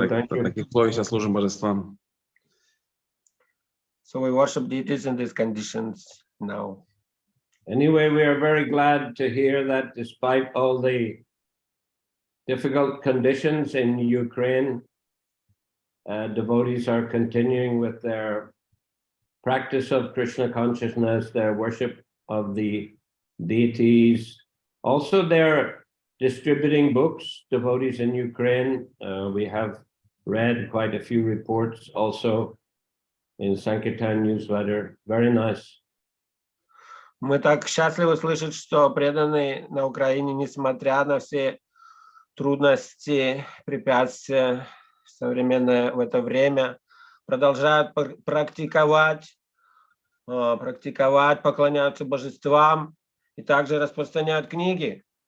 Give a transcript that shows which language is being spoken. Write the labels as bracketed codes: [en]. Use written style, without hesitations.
[ru] В таких условиях сейчас служим божествам. [en] So we worship deities in these conditions now. Anyway, we are very glad to hear that despite all the difficult conditions in Ukraine, devotees are continuing with their practice of Krishna consciousness, their worship of the deities. Also, they're distributing books, devotees in Ukraine. We have read quite a few reports also in Sankirtan newsletter. Very nice. [ru] Мы так счастливы слышать, что преданные на Украине, несмотря на все трудности, препятствия современное в это время, продолжают практиковать, поклоняются божествам и также распространяют книги.